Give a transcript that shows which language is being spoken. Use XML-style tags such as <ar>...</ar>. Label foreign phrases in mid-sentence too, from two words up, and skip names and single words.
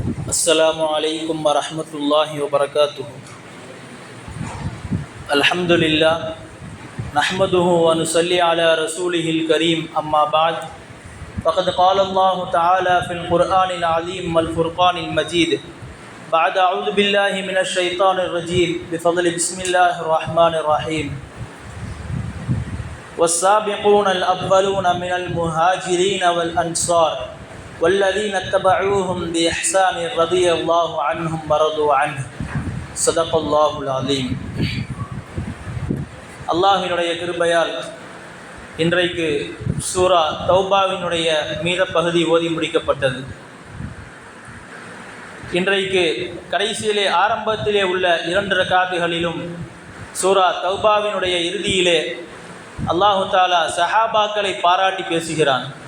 <ar>السلام عليكم ورحمة الله وبركاته. الحمد لله نحمده ونصلي على رسوله الكريم أما بعد فقد قال الله تعالى في القرآن العظيم والفرقان المجيد بعد أعوذ بالله من الشيطان الرجيم بفضل بسم الله الرحمن الرحيم والسابقون الأولون من المهاجرين والأنصار والذين اتبعوهم بإحسان رضي الله عنهم ورضوا عنه صدق الله العظيم.</ar> <ta>அல்லாஹ்வினுடைய கிருபையால் இன்றைக்கு சூரா தௌபாவினுடைய மீத பகுதி ஓதி முடிக்கப்பட்டது. இன்றைக்கு கடைசியிலே ஆரம்பத்திலே உள்ள 2 ரக்காத்துகளிலும் சூரா தௌபாவினுடைய இறுதியிலே</ta> <ar>الله تعالى</ar> <ta>சஹாபாக்களை பாராட்டி பேசுகிறான்.</ta>